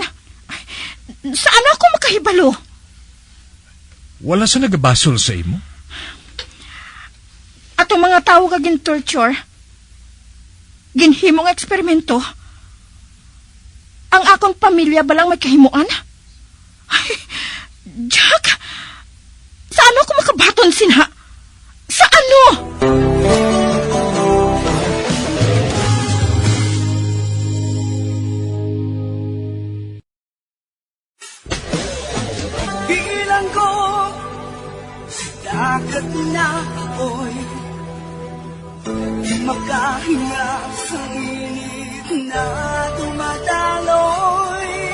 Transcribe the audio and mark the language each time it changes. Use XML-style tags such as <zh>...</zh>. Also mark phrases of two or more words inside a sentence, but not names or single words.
<hil>Ay, saan ako makahibalo? Wala sa nagabasol sa imo? Atong mga tao kagin torture, ginhimong eksperimento, ang akong pamilya balang may kahimuan? Ay, Jack, saan ako makabaton sinha? Sa ano?</hil> <tl>Bilang ko sa dagat na apoy, di makahinga sa init na tumataloy.</tl>